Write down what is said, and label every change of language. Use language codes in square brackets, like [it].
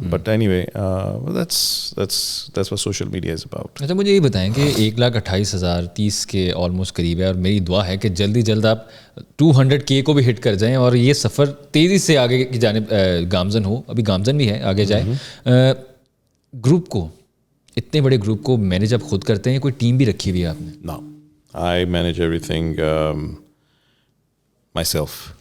[en] But anyway, that's what social media is about. [ur] اچھا مجھے یہ بتائیں کہ 1,28,030 کے آلموسٹ قریب ہے, اور میری دعا ہے کہ جلدی جلد آپ 200K کو بھی ہٹ کر جائیں اور یہ سفر تیزی سے آگے کی جانب گامزن ہو. ابھی گامزن بھی ہے, آگے جائے. گروپ کو, اتنے بڑے گروپ کو مینیج آپ خود کرتے ہیں, کوئی ٹیم بھی رکھی ہوئی ہے آپ نے؟ [en] No, I manage everything myself.